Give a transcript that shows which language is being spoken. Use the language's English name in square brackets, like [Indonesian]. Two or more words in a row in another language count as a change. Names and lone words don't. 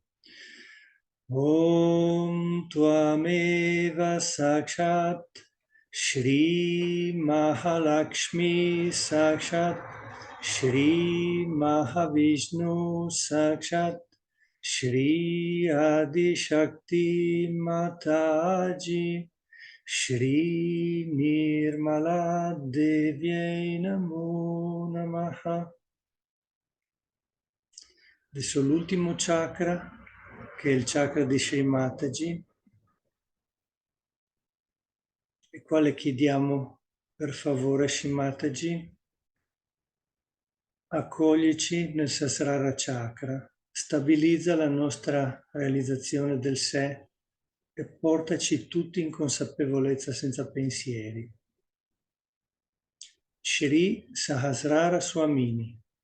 [Sanskrit] Om Tvameva Sakshat Shri Mahalakshmi Sakshat Shri Mahavishnu Sakshat Shri Adi Shakti Mataji Shri Nirmala Devyai Namo Namaha. [Italian] Adesso l'ultimo chakra, che è il chakra di Shri Mataji, il quale chiediamo per favore a Shri Mataji, accoglici nel Sahasrara chakra, stabilizza la nostra realizzazione del sé e portaci tutti in consapevolezza senza pensieri. Shri Sahasrara Swamini.